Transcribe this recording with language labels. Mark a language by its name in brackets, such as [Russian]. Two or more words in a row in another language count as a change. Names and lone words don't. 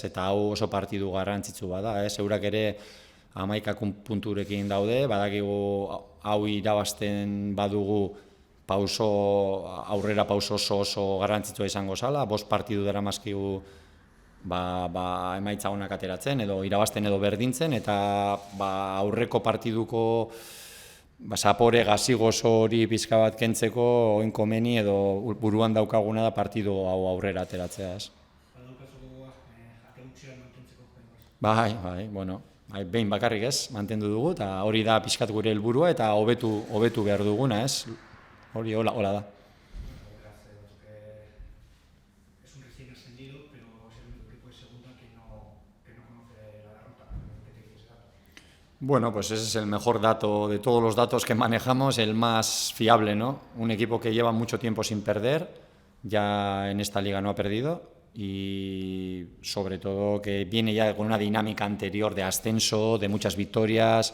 [Basque] Eta hau oso partidu garrantzitsu bada, ez? Eurak ere 11 punturekin daude, badakigu hau irabazten badugu aurrera pauso oso garrantzitsua izango zala, 5 partidu daramazkigu emaitza onak ateratzen, edo irabazten edo berdintzen, eta aurreko partiduko zapore gazigozo hori pixka bat kentzeko oinkomeni edo buruan daukaguna da partidu hau aurrera ateratzea, ez? Badaukazu jateutxean mantentzeko jokoa. Bai, behin bakarrik ez, mantendu dugu, eta hori da pixkat gure helburua eta hobetu behar duguna, ez? Hori hola da. [Spanish] Es un recién ascendido, pero es el único equipo de segunda que no conoce la derrota. ¿Qué te quieres dar? Bueno, pues ese es el mejor dato de todos los datos que manejamos, el más fiable, ¿no? Un equipo que lleva mucho tiempo sin perder, ya en esta liga no ha perdido, y sobre todo que viene ya con una dinámica anterior de ascenso, de muchas victorias.